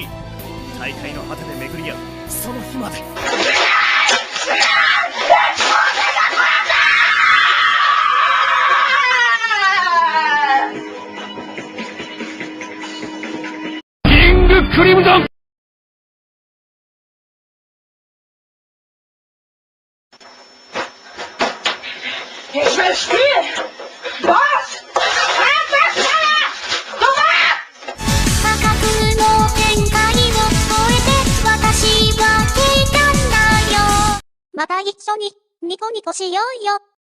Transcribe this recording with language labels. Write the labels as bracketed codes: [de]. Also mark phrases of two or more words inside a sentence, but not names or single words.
[ja] 大会の果てで巡り合うその日まで。キングクリムゾン。 [de] Ich will spielen! Was? [ja] 価格の限界を超えて私は来たんだよ。また一緒にニコニコしようよ。